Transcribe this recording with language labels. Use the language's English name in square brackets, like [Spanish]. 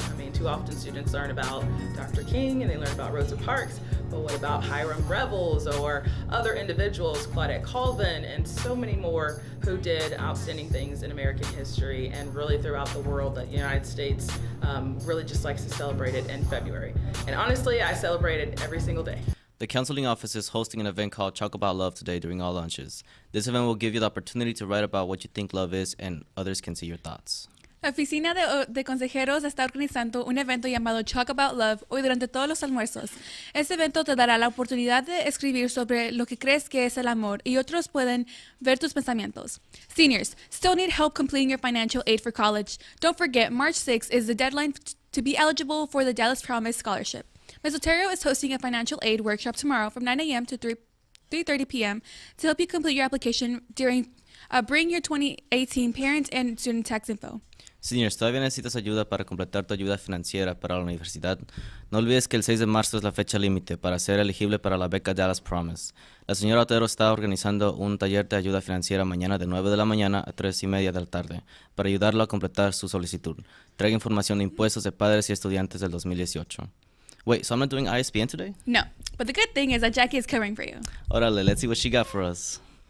[English] I mean, too often students learn about Dr. King and they learn about Rosa Parks, but what about Hiram Revels or other individuals, Claudette Colvin, and so many more who did outstanding things in American history and really throughout the world that the United States really just likes to celebrate it in February. And honestly, I celebrate it every single day. The counseling office is hosting an event called Talk About Love today during all lunches. This event will give you the opportunity to write about what you think love is, and others can see your thoughts. [Spanish] La Oficina de Consejeros está organizando un evento llamado Talk About Love hoy durante todos los almuerzos. Este evento te dará la oportunidad de escribir sobre lo que crees que es el amor y otros pueden ver tus pensamientos. [English] Seniors, still need help completing your financial aid for college? Don't forget, March 6th is the deadline to be eligible for the Dallas Promise Scholarship. Mesotero is hosting a financial aid workshop tomorrow from 9 a.m. to 3:30 p.m. to help you complete your application during Bring Your 2018 Parent and Student Tax Info. [Spanish] Seniors, ¿todavía necesitas ayuda para completar tu ayuda financiera para la universidad? No olvides que el 6 de marzo es la fecha límite para ser elegible para la beca Dallas Promise. La señora Otero está organizando un taller de ayuda financiera mañana de 9 de la mañana a 3:30 de la tarde para ayudarlo a completar su solicitud. Traiga información de impuestos de padres y estudiantes del 2018. [English] Wait, so I'm not doing ISBN today? No, but the good thing is that Jackie is covering for you. [Spanish] Órale, [English] let's see what she got for us.